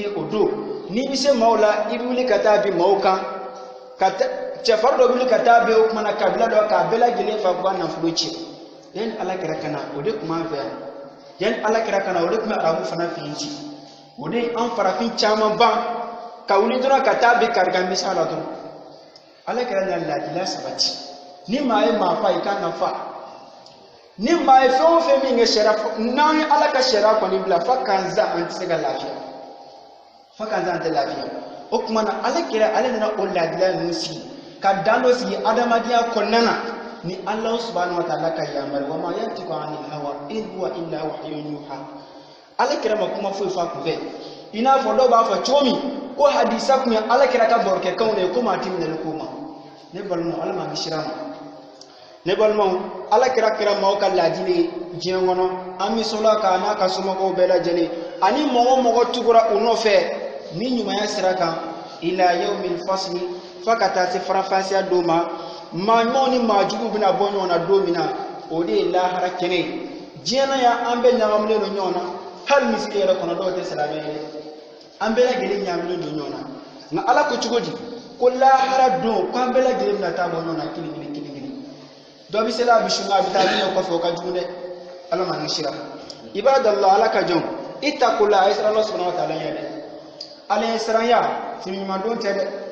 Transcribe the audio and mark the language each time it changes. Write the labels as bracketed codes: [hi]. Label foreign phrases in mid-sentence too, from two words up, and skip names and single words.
[bm] ye o don n'i bi se maaw la i bi wuli ka taa bi maaw kan ka cɛfarin dɔ wuli ka taa bɛn o kumana kabila dɔ k'a bɛɛ lajɛlen fa k'a nafolo ci yani ala kira kana o de kun b'an fɛ yan yani ala kira kana o de kun bɛ arabu fana fɛ yen ci o de an farafin caman ban ka wuli dɔrɔn ka taa bɛn karikan misa la dɔrɔn ala kira na laadila sabati ni maa ye maa fa i kan ka fa ni maa ye fɛn o fɛn min kɛ sariya n'an ye ala ka sariya kɔni bila fa k'an za an tɛ se ka lafiya fa k'an za an tɛ lafiya o tuma na ala kira ale nana o laadila ninnu sigi ka dan dɔ sigi adamadenya kɔnɔna na ni ala [ar] سبحانه وتعالى [bm] ka yamari [ar] وما ينطق عن الهوى إن هو إلا وحي يوحى [bm] ala kira ma kuma foyi fa kun fɛ i n'a fɔ dɔw b'a fɔ cogo min ko hadisa kun ye ala kira ka barokɛkanw de ye ko maa ti minɛli ko ma ne balimaw ala ma misira ma ne balimaw ala kira kira maaw ka laadili ye diɲɛ kɔnɔ an bɛ sɔla k'a n'a ka somɔgɔw bɛɛ lajɛlen ani mɔgɔ o mɔgɔ tugura u nɔfɛ ni ɲumanya sira kan [ar] إلى يوم الفصل [bm] fa ka taa se farafasiya don ma maa ɲumanw ni maa juguw bɛna bɔ ɲɔgɔn na don min na o de ye lahara kɛnɛ ye diɲɛ na yan an bɛɛ ɲagamilen don ɲɔgɔn na hali misiri yɛrɛ kɔnɔ dɔw tɛ silamɛ ye an bɛɛ lajɛlen ɲagamilen don ɲɔgɔn na nka ala ko cogo di ko lahara don ko an bɛɛ lajɛlen bɛna taa bɔ ɲɔgɔn na kelen kelen kelen kelen dɔ bɛ se la a bɛ sun a bɛ taa min kɔfɛ o ka jugu dɛ ala ma ni sira ibadallah ala ka jɔn ittaqullah a ye sira ala [ar] سبحانه وتعالى [bm] ɲɛ dɛ ala ye siranya finiɲumandon tɛ dɛ